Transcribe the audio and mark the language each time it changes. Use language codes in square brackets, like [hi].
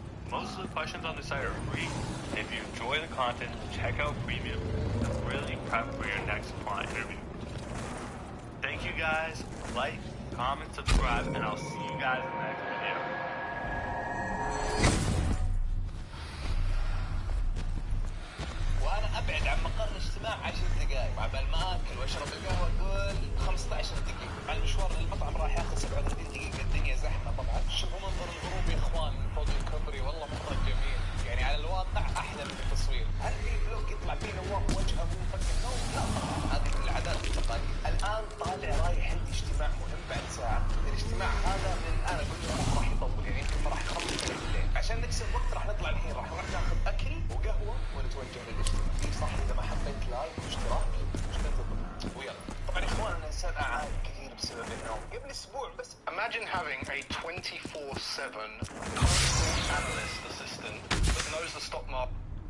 [en] Most of the questions on the site are free. If you enjoy the content, check out Premium to really prep for your next quant interview. Thank you guys. Like, comment, subscribe, and I'll see you guys in the next video. [ar] وانا ابعد عن مقر الاجتماع 10 دقائق، عبال ما اكل واشرب القهوه قول 15 دقيقه، مع المشوار للمطعم راح ياخذ 37 دقيقه، الدنيا زحمه طبعا. شوفوا منظر الغروب يا اخوان من فوق الكوبري، والله مره جميل، يعني على الواقع احلى من التصوير. هل في بلوك يطلع فيه نواف وجهه مفكك نوم؟ لا طبعا، هذه من العادات والتقاليد. الان طالع رايح عندي اجتماع مهم بعد ساعه، الاجتماع هذا من انا اقول لكم راح يطول، يعني يمكن ما راح يخلص الليل. عشان نكسب وقت راح نطلع الحين، راح نروح ناخذ اكل وقهوه ونتوجه للاجتماع. صح اذا ما حبيت لايك واشتراك مش تنتظر ويلا. طبعا يا اخوان انا انسان اعاني كثير بسبب النوم. قبل اسبوع بس. [en] Imagine having a 24/7 constant analyst assistant that knows the stock market.